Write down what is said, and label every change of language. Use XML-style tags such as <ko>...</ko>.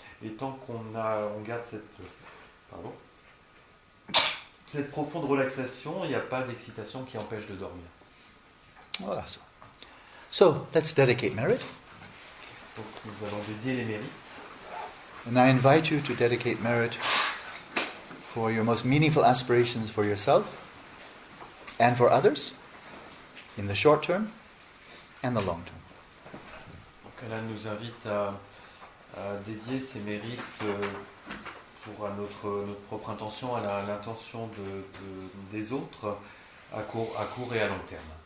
<fr>Et tant qu'on garde cette profonde relaxation, il n'y a pas d'excitation qui empêche de dormir.</fr> <en>Voilà. So, let's dedicate merit.</en> <fr>Donc nous allons dédier les mérites.</fr> <en>And I invite you to dedicate merit for your most meaningful aspirations for yourself and for others in the short term and the long term.</en> <fr>Donc elle nous invite à dédier ces mérites pour notre propre intention, à l'intention des autres à court et à long terme.</fr>